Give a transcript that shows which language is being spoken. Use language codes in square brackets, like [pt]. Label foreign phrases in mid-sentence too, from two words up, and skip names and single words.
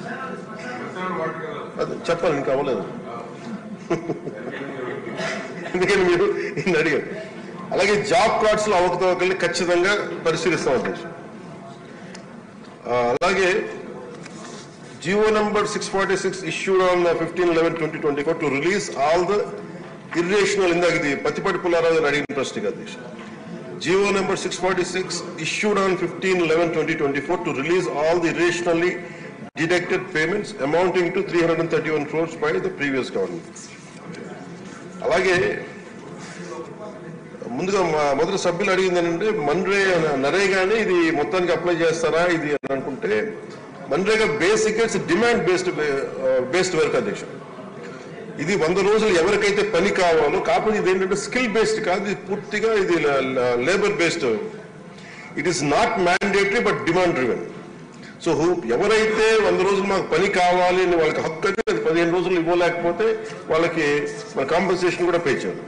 [te] అది చెప్పాలి, ఇంకా అవ్వలేదు ఎందుకని మీరు ఇన్ని అడిగారు. అలాగే జాబ్ కార్డ్స్ లో అవకతవకల్ని ఖచ్చితంగా పరిశీలిస్తాం అధ్యక్ష. అలాగే [en] GO number [te] 646 [en] issued on 15/11/2024 to release all the irrational, [te] ఇందాక ఇది పత్తిపాటి పుల్లారావు గారు అడిగిన ప్రశ్నకి అధ్యక్ష. [en] GO number 646 issued on 15/11/2024 to release all the irrationally deducted payments amounting to 331 crores by the previous government. [te] అలాగే ముందుగా మొదటి సభ్యులు అడిగింది ఏంటంటే నరేగానే ఇది మొత్తానికి అప్లై చేస్తారా ఇది అని అనుకుంటే, मनरेगा [en] basic demand based work [te] अध्यक्ष ఇది 100 రోజులు ఎవరికైతే పని కావాలో, కాకపోతే ఇది ఏంటంటే [en] skill based [te] కాదు, ఇది పూర్తిగా ఇది [en] labour based. It is not mandatory but demand driven. [te] సో ఎవరైతే 100 రోజులు మాకు పని కావాలి అని వాళ్ళకి హక్కు అయితే, అది 15 రోజులు ఇవ్వలేకపోతే వాళ్ళకి మన కాంపెన్సేషన్ కూడా పే చేయాలి.